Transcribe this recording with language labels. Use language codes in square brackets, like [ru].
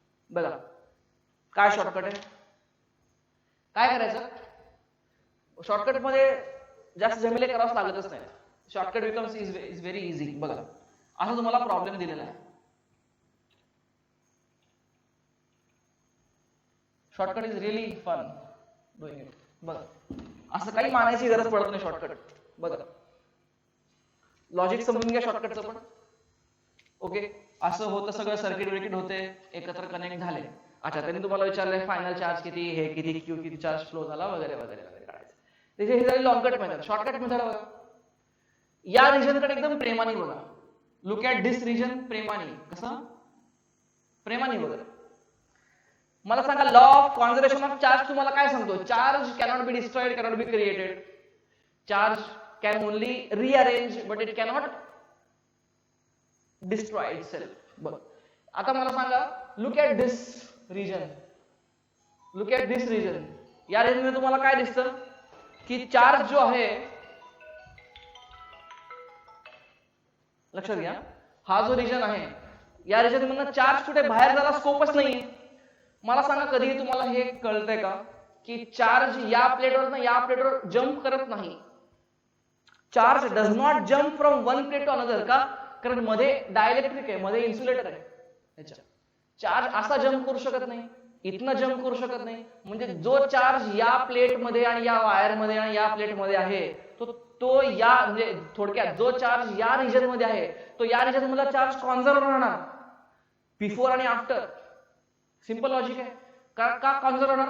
[mr] बघा काय शॉर्टकट आहे. काय करायचं? शॉर्टकट मध्ये जास्त जमिले करावंच लागतच नाही. [en] Shortcut becomes is very easy. [mr] बघा, असं तुम्हाला प्रॉब्लेम दिलेला आहे. [en] Shortcut is really fun doing it. [mr] बघा, असं काही मानायची गरज पडत नाही शॉर्टकट. बघा, लॉजिक समजून घ्या शॉर्टकटचं पण. ओके, असं होतं सगळं, सर्किट विर्किट होते, एकत्र कनेक्ट झाले. अच्छा, त्यांनी तुम्हाला विचारलंय फायनल चार्ज किती, हे किती, क्यू किती चार्ज फ्लो झाला वगैरे वगैरे वगैरे काढायचं. त्याची ही झाली लॉंगकट मेथड. शॉर्टकट मेथड बघा, या रिजन कडे एकदम प्रेमाने बघा. [en] Look at this region प्रेमाने. [mr] कसं प्रेमाने बघा. मला सांगा, law of conservation of charge तुम्हाला काय सांगतो? [en] Charge cannot be destroyed, cannot be created. Charge can only rearrange but it cannot destroy itself. [mr] बघ आता मला सांगा, [en] look at this region, look at this region. [mr] या region मध्ये तुम्हाला काय दिसतं की चार्ज जो आहे, लक्षात घ्या, हा जो रिजन आहे या रिजन मधून चार्ज कुठे बाहेर जायला स्कोपच नाहीये. मला सांगा कधी तुम्हाला हे कळतंय का की चार्ज या प्लेटवर ना या प्लेटवर जंप करत नाही. [en] Charge does not jump from one plate to another. [mr] का? कारण मध्ये डायइलेक्ट्रिक आहे, मध्ये इन्सुलेटर आहे. याच्या चार्ज असा जंप करू शकत नाही, इथनं जंप करू शकत नाही. म्हणजे जो चार्ज या प्लेट मध्ये आणि या वायर मध्ये आणि या प्लेट मध्ये आहे तो या म्हणजे थोडक्यात जो चार्ज या रिजन मध्ये आहे तो या रिजन मधला चार्ज कॉन्झर्व राहणार बिफोर आणि आफ्टर. सिंपल लॉजिक आहे. का कॉन्झर्व होणार?